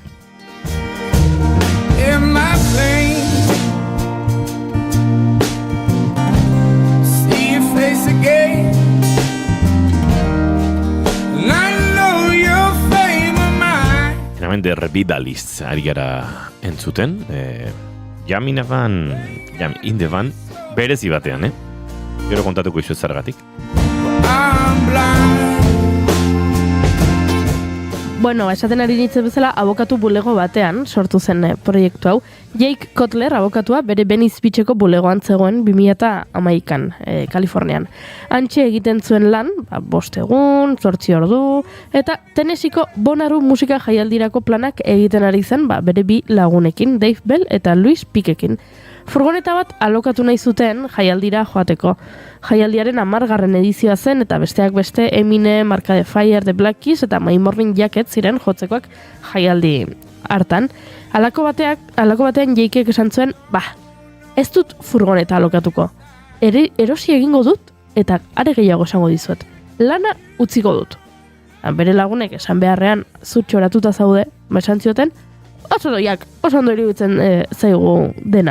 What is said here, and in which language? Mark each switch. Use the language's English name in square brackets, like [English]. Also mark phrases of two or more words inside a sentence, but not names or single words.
[Basque] Hemen de Revivalists ari gara entzuten. Jam in the Band berezi batean, Gero kontatuko izu zergatik. Bueno, esaten ari nintzen bezala, abokatu bulego batean sortu zen proiektu hau. Jake Kotler, abokatua, bere Venice Beacheko bulegoan zegoen 2011an, Kalifornian. Antxe egiten zuen lan, 5 egun, 8 ordu, eta Tennesseeko Bonnaroo musika jaialdirako planak egiten ari zen, bere 2 lagunekin, Dave Bell eta Luis Piquekin. Furgoneta bat alokatu nahi zuten jaialdira joateko. Jaialdiaren 10. edizioa zen eta besteak beste Eminem, Arcade Fire, The Black Keys eta My Morning Jacket ziren jotzekoak jaialdi hartan. Halako batean Jakeek esan zuen, ez dut furgoneta alokatuko. Erosi egingo dut eta are gehiago esango dizuet. Lana utziko dut. Bere lagunek esan beharrean zutxoratuta zaude, esan zioten, oso ondo iruditzen zaigu dena.